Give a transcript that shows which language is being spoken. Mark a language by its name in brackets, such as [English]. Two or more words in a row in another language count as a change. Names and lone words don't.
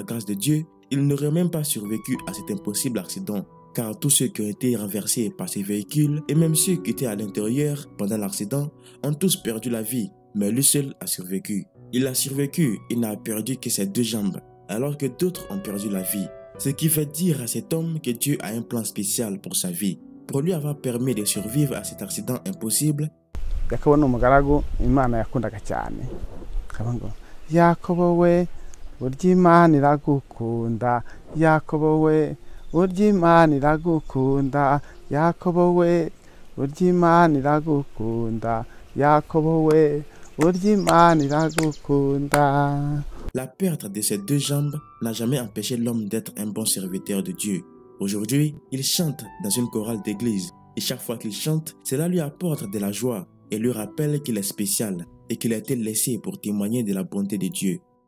[French] grâce de Dieu, il n'aurait même pas survécu à cet impossible accident, car tous ceux qui ont été renversés par ces véhicules et même ceux qui étaient à l'intérieur pendant l'accident ont tous perdu la vie, mais lui seul a survécu. Il a survécu et n'a perdu que ses deux jambes, alors que d'autres ont perdu la vie, ce qui fait dire à cet homme que Dieu a un plan spécial pour sa vie, pour lui avoir permis de survivre à cet accident impossible. [Kinyarwanda] Yakobo ni umugaragu Imana yakundaga cyane. Yakobo we burya Imana iragukunda, Yakobo we burya Imana iragukunda, Yakobo we burya Imana iragukunda, Yakobo we burya Imana iragukunda. [French] La perte de ses deux jambes n'a jamais empêché l'homme d'être un bon serviteur de Dieu. Aujourd'hui, il chante dans une chorale d'église et chaque fois qu'il chante, cela lui apporte de la joie et lui rappelle qu'il est spécial et qu'il a été laissé pour témoigner de la bonté de Dieu.